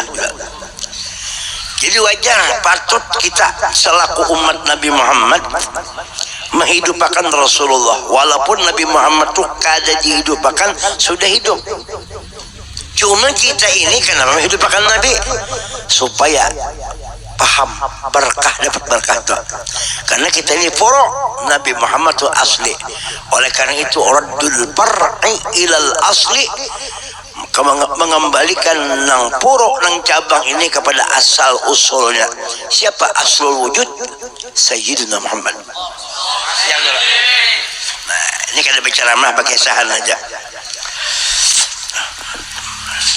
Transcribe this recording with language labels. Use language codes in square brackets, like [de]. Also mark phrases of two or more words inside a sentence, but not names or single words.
[id] Jadi wajar, patut kita selaku umat Nabi Muhammad menghidupkan Rasulullah, walaupun Nabi Muhammad itu kada dihidupkan, sudah hidup. Cuma kita ini kenapa menghidupkan Nabi? Supaya paham berkah, dapat berkah tuh. Karena kita ini furu, Nabi Muhammad itu asli. Oleh karena itu [ar] رد الفرع إلى الأصل, [id] mengembalikan [bjn] nang puruk nang [id] cabang ini kepada asal usulnya. Siapa [ar] أصل الوجود? [id] Sayyidina Muhammad. [bjn] Nah, ini kada bicara mah pakai sahan aja.